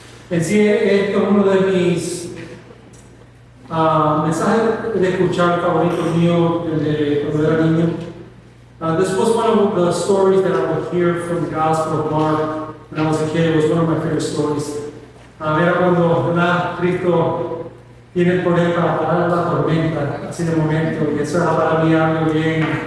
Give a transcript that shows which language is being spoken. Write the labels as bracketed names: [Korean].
[Spanish] En sí, este es uno de mis mensajes de escuchar favoritos míos desde cuando era niño. [English] This was one of the stories that I would hear from the Gospel of Mark when I was a kid. It was one of my favorite stories. [Spanish] Era cuando Cristo tiene el poder para parar la tormenta, así de momento, y eso era para mí algo bien.